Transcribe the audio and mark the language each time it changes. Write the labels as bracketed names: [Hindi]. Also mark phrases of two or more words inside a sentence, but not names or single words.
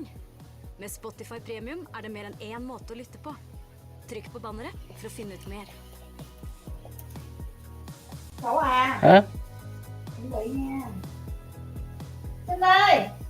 [Norwegian] Med Spotify Premium er det mer enn én måte å lytte på. Trykk på banneret for å finne ut mer. [Vietnamese] Cậu à. Hả? Chuẩn bị nha. Xin ơi.